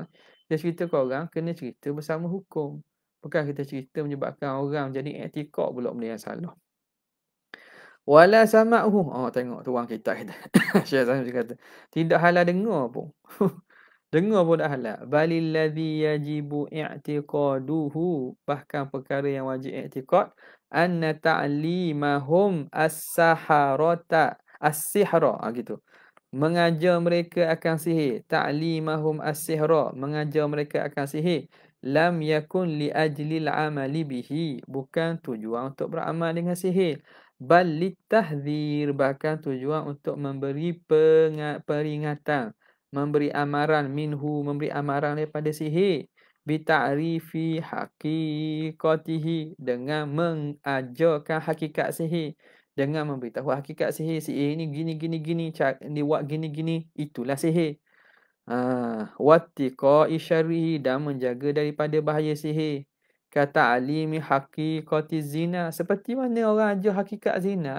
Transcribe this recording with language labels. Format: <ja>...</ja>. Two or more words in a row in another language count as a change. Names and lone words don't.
<ms>Kita cerita ke orang kena cerita bersama hukum. Bukan kita cerita menyebabkan orang jadi i'tiqad pula benda yang salah.</ms> <ar>ولا سماعه.</ar> <ms>Tengok tu orang kita. Syekh Zahid kata, tidak halal dengar pun. Dengar pun tak halal.</ms> <ar>بل الذي يجب اعتقاده.</ar> <ms>Bahkan perkara yang wajib i'tiqad.</ms> <ar>أن تعليمهم السحرة. As-sihra. Gitu.</ar> <ms>Mengajar mereka akan sihir.</ms> <ar>تعليمهم السحر.</ar> <ms>Mengajar mereka akan sihir.</ms> <ar>لم يكن لأجل العمل به.</ar> <ms>Bukan tujuan untuk beramal dengan sihir.</ms> <ar>بل للتحذير,</ar> <ms>bahkan tujuan untuk memberi peringatan, memberi amaran minhu, memberi amaran daripada sihir,</ms> <ar>بتعريف حقيقته,</ar> <ms>dengan mengajarkan hakikat sihir, dengan memberitahu hakikat sihir. Sihir ni gini cara dibuat gini itulah sihir.</ms> <ar>واتقاء شره,</ar> <ms>dan menjaga daripada bahaya sihir.</ms> <ar>كتعلم حقيقة الزنا,</ar> <ms>seperti mana orang ajar hakikat zina.</ms>